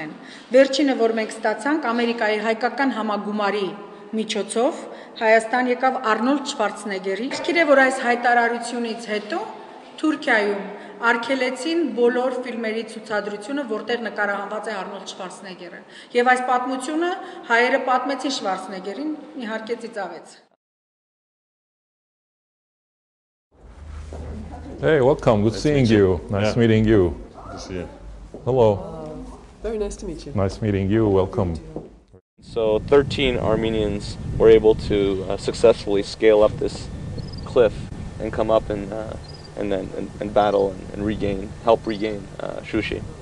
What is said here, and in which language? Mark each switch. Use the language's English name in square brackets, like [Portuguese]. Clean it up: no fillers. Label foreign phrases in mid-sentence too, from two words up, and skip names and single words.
[Armenian] են։ Վերջինը, որ մենք ստացանք, Ամերիկայի հայկական համագումարի միջոցով Հայաստան եկավ Արնոլդ Շվարցնեգերի։ Իսկ որ այս հայտարարությունից հետո Թուրքիայում արգելեցին բոլոր ֆիլմերի ցուցադրությունը, որտեղ նկարահանված է Արնոլդ Շվարցնեգերը։ Եվ այս պատմությունը հայերը պատմեցին Շվարցնեգերին, իհարկե ծիծաղեց։ [English] Hey, welcome. Good seeing you. Nice meeting you. Good to see you. Hello. Very nice to meet you. Nice meeting you. Welcome. So 13 Armenians were able to successfully scale up this cliff and come up and battle and help regain Shushi.